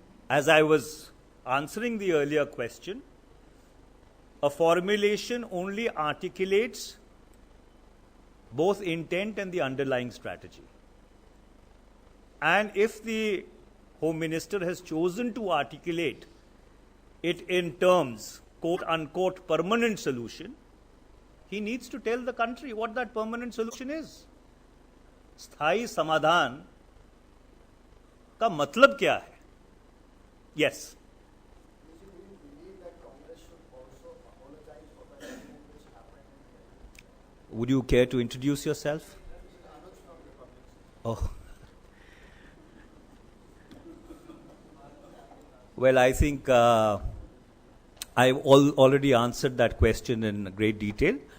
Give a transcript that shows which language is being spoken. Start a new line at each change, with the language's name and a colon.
English: As I was answering the earlier question, a formulation only articulates both intent and the underlying strategy. And if the Home Minister has chosen to articulate it in terms, quote unquote, permanent solution, he needs to tell the country what that permanent solution is.
Hindi: स्थायी समाधान का मतलब क्या है?
English: Yes. Do you believe that Congress should also apologize for the incident which happened? Would you care to introduce yourself? Oh. Well, I think I've already answered that question in great detail.